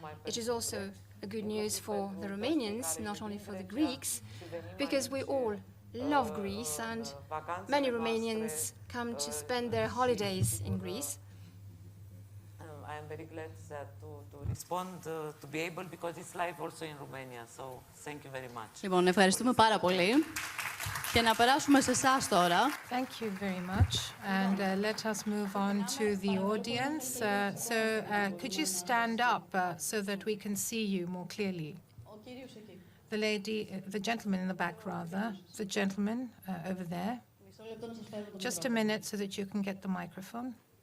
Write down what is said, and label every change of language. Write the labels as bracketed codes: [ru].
[en] It is also a good news for the Romanians, not only for the Greeks, because we all love Greece and many Romanians come to spend their holidays in Greece. I am very glad to respond, to be able, because it's live also in Romania. So, thank you very much. [el] Λοιπόν, ευχαριστούμε πάρα πολύ. Και να περάσουμε σε εσάς τώρα. [en] Thank you very much. And let us move on to the audience. Could you stand up so that we can see you more clearly? The lady, the gentleman in the back, rather. The gentleman over there. Just a minute so that you can get the microphone.